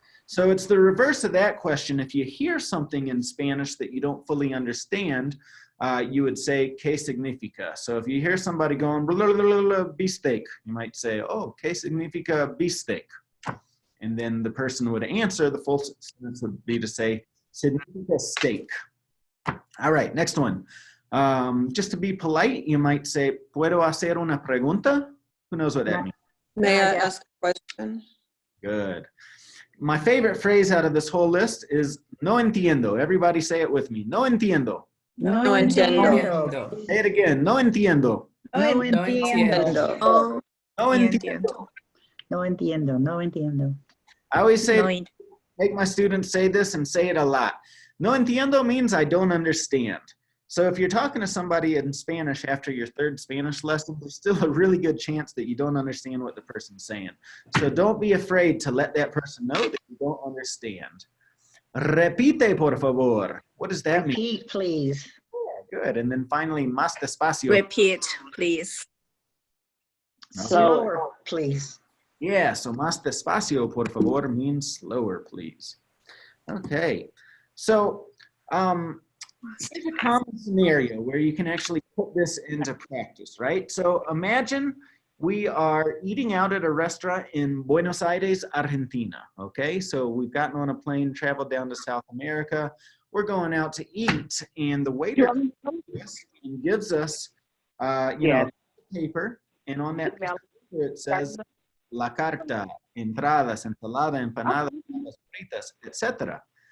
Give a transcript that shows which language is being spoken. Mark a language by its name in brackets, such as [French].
[English] So it's the reverse of that question. If you hear something in Spanish that you don't fully understand, you would say, [Spanish] ¿Qué significa? [English] So if you hear somebody going, blah, blah, blah, blah, beefsteak, you might say, oh, [Spanish] ¿Qué significa beefsteak? [English] And then the person would answer, the full sentence would be to say, [Spanish] significa steak. [English] All right, next one. Just to be polite, you might say, [Spanish] ¿Puedo hacer una pregunta? [English] Who knows what that means? May I Yeah. ask a question? Good. My favorite phrase out of this whole list is no entiendo. Everybody say it with me. [Spanish] No entiendo. No No entiendo. Entiendo. [English] Say it again. [Spanish] No entiendo. No No entiendo. Oh, No entiendo. entiendo. No entiendo. No entiendo. [English] I always say, [Spanish] No ent- [English] make my students say this and say it a lot. [Spanish] No entiendo [English] means I don't understand. So if you're talking to somebody in Spanish after your third Spanish lesson, there's still a really good chance that you don't understand what the person's saying. So don't be afraid to let that person know that you don't understand. [Spanish] Repite, por favor. [English] What does that mean? Repeat, please. Yeah, good. And then finally, más despacio. Repeat, please. Slower, please. Yeah, so [Spanish] más despacio, por favor, [English] means slower, please. Okay, so here's a common scenario where you can actually put this into practice, right? So imagine we are eating out at a restaurant in Buenos Aires, Argentina, okay? So we've gotten on a plane, traveled down to South America. We're going out to eat, and the waiter comes to us and gives us, you know, paper, and on that paper it says [Spanish] la carta, entradas, ensalada, empanadas, fritas, [English] etc.